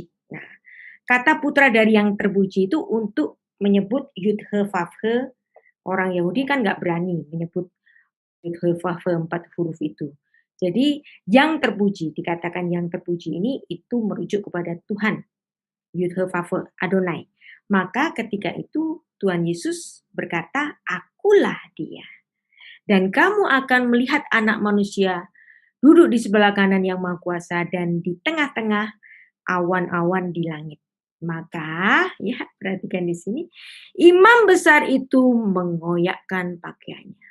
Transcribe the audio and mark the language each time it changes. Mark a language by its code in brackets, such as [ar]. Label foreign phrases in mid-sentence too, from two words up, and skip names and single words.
[id] Nah, kata putra dari yang terpuji itu untuk menyebut Yud-He-Vav-He. Orang Yahudi kan nggak berani menyebut Yud-He-Vav-He 4 huruf itu. Jadi yang terpuji, dikatakan yang terpuji ini itu merujuk kepada Tuhan. Yud-He-Vav-He, Adonai. Maka ketika itu Tuhan Yesus berkata, akulah dia. Dan kamu akan melihat Anak Manusia duduk di sebelah kanan yang Maha Kuasa dan di tengah-tengah awan-awan di langit. Maka, ya perhatikan di sini, imam besar itu mengoyakkan pakaiannya.